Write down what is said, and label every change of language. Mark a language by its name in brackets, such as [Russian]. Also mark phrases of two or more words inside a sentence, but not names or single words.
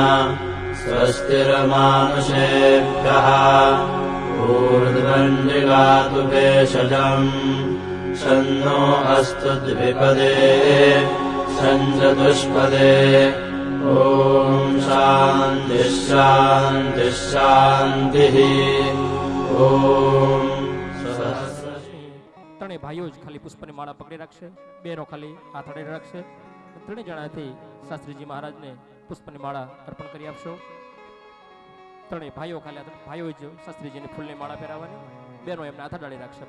[Sanskrit] स्वस्तिर्मानुषेभ्यः ऊर्ध्वञ्जिगातु भेषजम् शन्नो अस्तु द्विपदे सञ्चतुष्पदे ॐ शान्तिः शान्तिः शान्तिः ॐ [Gujarati] ત્રણેય ભાઈઓ જ ખાલી પુષ્પની માળા પકડી રાખશે, બેનો ખાલી હાથ અડાડી રાખશે. ત્રણેય જણાથી શાસ્ત્રીજી મહારાજને પુષ્પની માળા અર્પણ કરી આપશો. ત્રણેય ભાઈઓ ખાલી ભાઈઓ જ શાસ્ત્રીજીને ફૂલની માળા પહેરાવવાની, બેનો એમને હાથ અડાડી રાખશે.